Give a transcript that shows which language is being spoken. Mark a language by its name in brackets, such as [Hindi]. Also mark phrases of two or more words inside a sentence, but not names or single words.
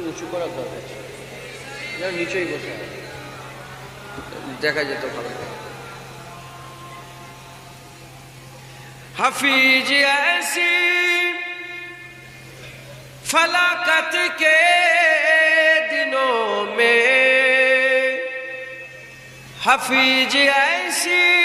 [Bangla] করার দরকার ছিল, যেন নিচেই বসে দেখা যেত ভালো। [Urdu] حفیظ ایسی فلاکت کے دنوں میں، حفیظ ایسی